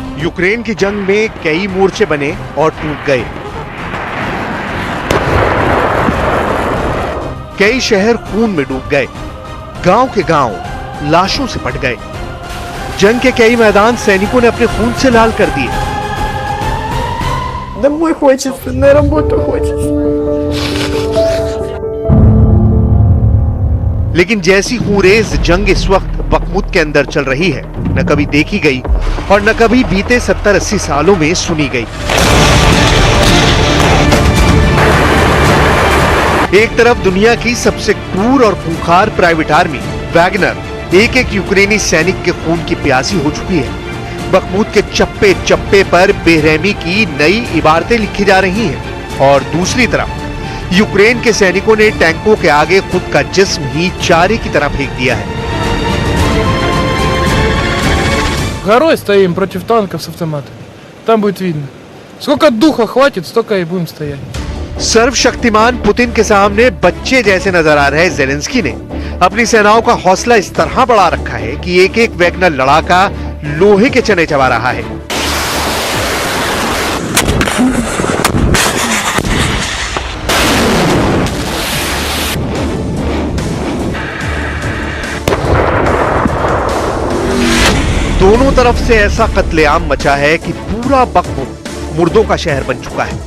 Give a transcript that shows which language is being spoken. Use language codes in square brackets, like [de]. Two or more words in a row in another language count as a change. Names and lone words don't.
[hi] यूक्रेन की जंग में कई मोर्चे बने और टूट गए। कई शहर खून में डूब गए, गांव के गांव लाशों से पट गए। जंग के कई मैदान सैनिकों ने अपने खून से लाल कर दिए। [ru] Домой хочется, на работу хочется. [hi] लेकिन जैसी खूंरेज जंग इस वक्त बखमुत के अंदर चल रही है, न कभी देखी गई और न कभी बीते 70-80 सालों में सुनी गई। एक तरफ दुनिया की सबसे क्रूर और खूंखार [en] private army [hi] वैगनर एक एक यूक्रेनी सैनिक के खून की प्यासी हो चुकी है। बखमुत के चप्पे चप्पे पर बेरहमी की नई इबारतें लिखी जा रही हैं और दूसरी तरफ यूक्रेन के सैनिकों ने टैंकों के आगे खुद का जिस्म ही चारे की तरह फेंक दिया है। [ru] Горой стоим против танков с автоматами. Там будет видно. Сколько духа хватит, столько и будем стоять. [hi] सर्वशक्तिमान पुतिन के सामने बच्चे जैसे नजर आ रहे जेलेंस्की ने अपनी सेनाओं का हौसला इस तरह बढ़ा रखा है कि एक एक वैगनर लड़ाका लोहे के चने चबा रहा है। दोनों तरफ से ऐसा कत्लेआम मचा है कि पूरा बखमुत मुर्दों का शहर बन चुका है।